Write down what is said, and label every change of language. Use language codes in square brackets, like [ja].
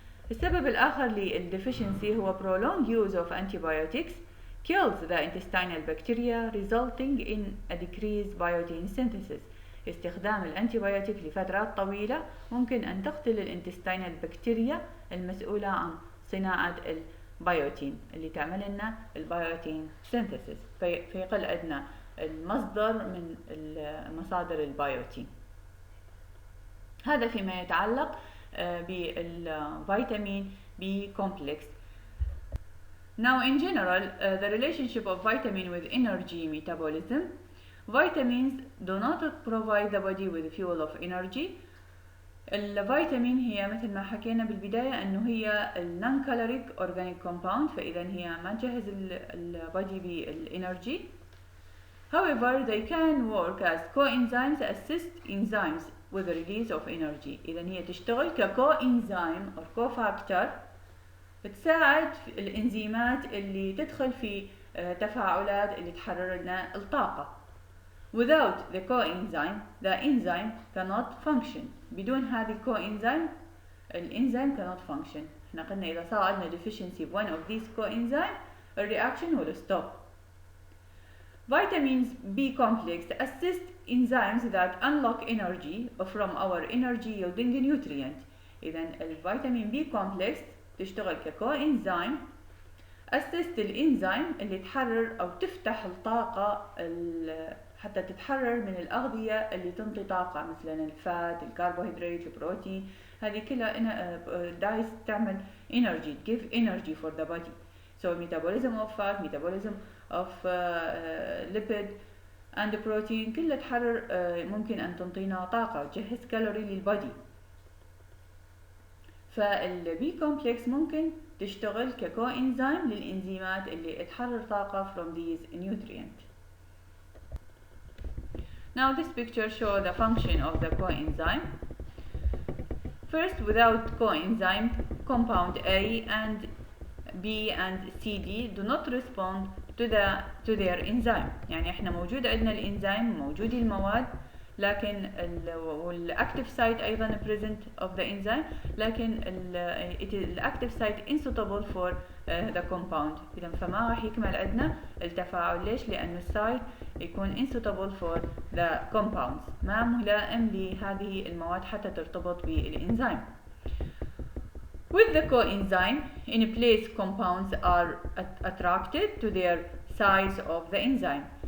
[ar] السبب الآخر للdeficiency هو [en] prolonged use of antibiotics kills the intestinal bacteria resulting in a decreased biotin synthesis. [ar] استخدام الانتيبيوتيك لفترات طويلة ممكن أن تقتل الانتستينال بكتيريا المسؤولة عن صناعة البيوتين اللي تعمل لنا البيوتين سينثيسيس، فيقل عندنا المصدر من مصادر البيوتين. هذا فيما يتعلق بالفيتامين B complex. [en] Now in general the relationship of vitamin with energy metabolism. Vitamins do not provide the body with fuel of energy. [ar] الفيتامين هي مثل ما حكينا بالبداية أنه هي [en] non caloric organic compound، [ar] فإذا هي ما تجهز البادي بالإنرجي. [en] However, they can work as coenzymes assist enzymes with the release of energy. [ar] إذا هي تشتغل كcoenzyme أو cofactor، بتساعد الإنزيمات اللي تدخل في تفاعلات اللي تحرر لنا الطاقة. [en] Without the coenzyme, the enzyme cannot function. [ar] بدون هذه coenzyme, الإنزيم [en] cannot function. [ar] احنا قلنا إذا صار عندنا [en] deficiency of one of these coenzyme الreaction will stop. Vitamins B complex assist enzymes that unlock energy from our energy yielding nutrient. [ar] إذا الفيتامين B complex تشتغل كcoenzyme assist الانزيم اللي تحرر أو تفتح الطاقة حتى تتحرر من الأغذية اللي تنطي طاقة، مثلا الفات، الكربوهيدرات، البروتين، هذه كلها دايس تعمل [en] energy, give energy for the body. So metabolism of fat, metabolism of lipid and protein [ar] كلها تحرر ممكن أن تنطينا طاقة وتجهز كالوري للبودي. فالبي كومبلكس ممكن تشتغل ككوإنزيم للإنزيمات اللي تحرر طاقة [en] from these nutrients. Now this picture shows the function of the coenzyme. First, without coenzyme, compound A and B and CD do not respond to their enzyme. [ar] يعني احنا موجود عندنا الانزيم، موجود المواد، لكن والactive site أيضا [en] present of the enzyme، [ar] لكن الactive site [en] unsuitable for the compound. [ar] إذا فما راح يكمل عندنا التفاعل. ليش؟ لأنه السايت يكون [en] unsuitable for the compounds، [ar] ما ملائم لهذه المواد حتى ترتبط بالإنزيم. [en] With the coenzyme, in place compounds are attracted to their size of the enzyme.